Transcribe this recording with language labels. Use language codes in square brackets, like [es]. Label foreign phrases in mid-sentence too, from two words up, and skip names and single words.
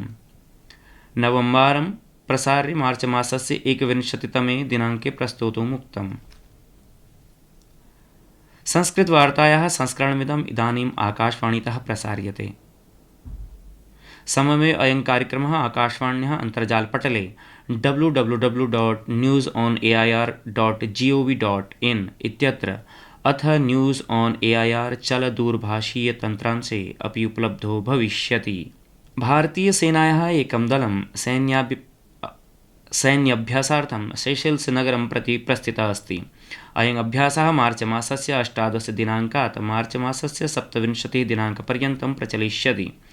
[sa] 9 वारं प्रसार्य मार्चमासस्य 21तमे दिनाङ्के प्रस्तोतुम् उक्तम्। संस्कृतवार्तायाः संस्करणमिदम् इदानीम् आकाशवाणीतः प्रसार्यते। सममे अयं कार्यक्रमः आकाशवाण्याः अन्तर्जालपटले www.newsonair.gov.in इत्यत्र अथ [en] News on AIR [sa] चलदूरभाषीयतन्त्रांशे अपि उपलब्धो भविष्यति। भारतीयसेनायाः एकं दलं सैन्याभ्यासार्थं सेशेल्स नगरं प्रति प्रस्थितः अस्ति। अयम् अभ्यासः मार्च मासस्य 18 दिनाङ्कात् मार्च मासस्य 27 दिनाङ्कपर्यन्तं प्रचलिष्यति।